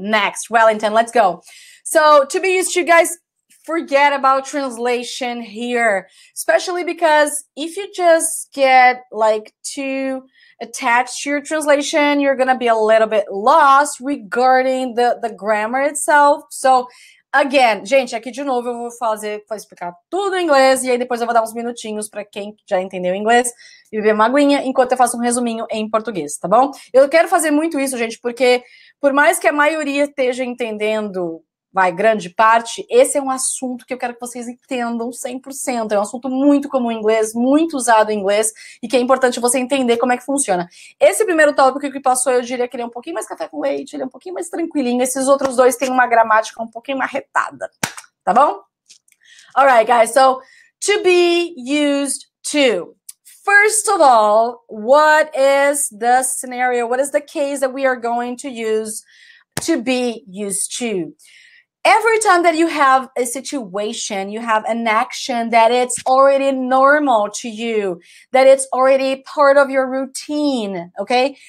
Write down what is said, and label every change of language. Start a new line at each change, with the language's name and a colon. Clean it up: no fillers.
English: Next, Wellington, let's go. So, to be used to, guys, forget about translation here, especially because if you just get like too attached to your translation, you're gonna be a little bit lost regarding the grammar itself. So, again,
Portuguese: gente, aqui de novo eu vou explicar tudo em inglês e aí depois eu vou dar uns minutinhos para quem já entendeu inglês e beber uma aguinha enquanto eu faço um resuminho em português, tá bom? Eu quero fazer muito isso, gente, porque por mais que a maioria esteja entendendo grande parte, esse é um assunto que eu quero que vocês entendam 100%. É um assunto muito comum em inglês, muito usado em inglês, e que é importante você entender como é que funciona. Esse primeiro tópico que passou, eu diria que ele é um pouquinho mais café com leite, ele é um pouquinho mais tranquilinho. Esses outros dois têm uma gramática um pouquinho mais retada, tá bom?
English: Alright, guys, so, to be used to. First of all, what is the scenario, what is the case that we are going to use to be used to? Every time that you have a situation, you have an action that it's already normal to you, that it's already part of your routine, okay?